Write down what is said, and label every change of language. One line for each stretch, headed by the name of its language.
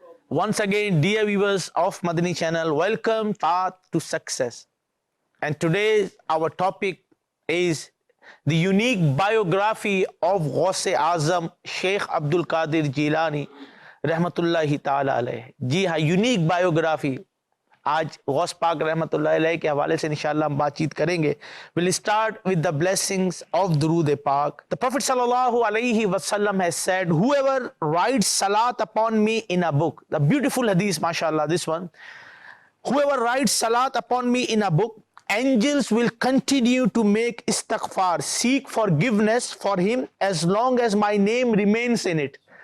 English: Once again, dear viewers of Madani channel, welcome Path to Success. And today our topic is the unique biography of Ghaus-e Azam Sheikh Abdul Qadir Jilani रहमतुल्लाहि ताला अलैह.
Hindi: जी हाँ, unique biography आज गौस पाक रहमतुल्लाहि अलैह के हवाले से इंशाअल्लाह हम बातचीत करेंगे.
English: We'll start with the blessings of Durood Pak. The Prophet sallallahu alaihi wasallam has said, whoever writes salat upon me in a book, the beautiful hadith, mashallah, this one, whoever writes salat upon me in a book, angels will continue to make istighfar, seek forgiveness for him as long as my name remains in it.